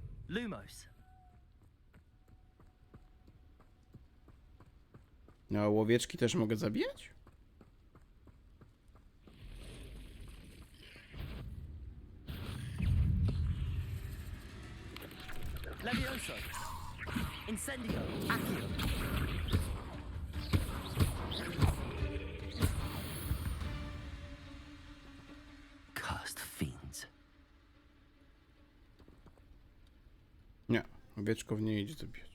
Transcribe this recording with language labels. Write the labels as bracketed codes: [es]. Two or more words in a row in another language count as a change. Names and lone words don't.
[pl] Lumos. A łowieczki też mogę zabijać? Levioso. Incendio. Accio. [en] Cursed fiends. [pl] Nie, owieczków nie idzie zabijać.